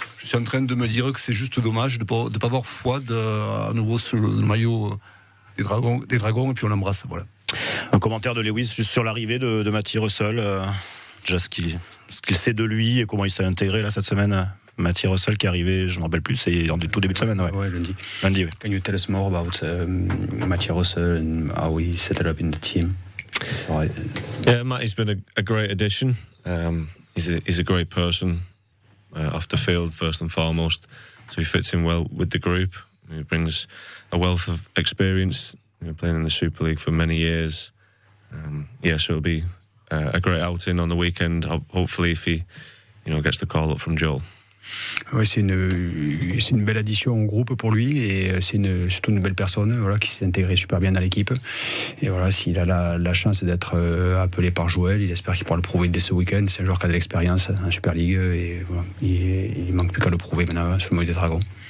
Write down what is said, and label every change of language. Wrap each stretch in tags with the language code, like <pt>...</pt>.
<fr>Je suis en train de me dire que c'est juste dommage de ne pas voir Fouad à nouveau sur le maillot des Dragons et puis on l'embrasse. Voilà. Un commentaire de Lewis juste sur l'arrivée de Matty Russell, déjà ce qu'il sait de lui et comment il s'est intégré là cette semaine. Matty Russell qui est arrivé, je ne me rappelle plus, c'est en tout début de semaine. Ouais, lundi. Lundi, oui.</fr> <en>Can you tell us more about Matty Russell and how he settled up in the team? Yeah, Matty's been a great addition. He's a great person off the field first and foremost, so he fits in well with the group. He brings a wealth of experience, playing in the Super League for many years. So it'll be a great outing on the weekend. Hopefully, if he, gets the call up from Joel.</en> <fr>Ouais, c'est une belle addition au groupe pour lui et c'est surtout une belle personne, voilà, qui s'est intégrée super bien dans l'équipe. Et voilà, s'il a la chance d'être appelé par Joël, il espère qu'il pourra le prouver dès ce week-end. C'est un joueur qui a de l'expérience en Super League et voilà, il manque plus qu'à le prouver maintenant sur le maillot des Dragons.</fr>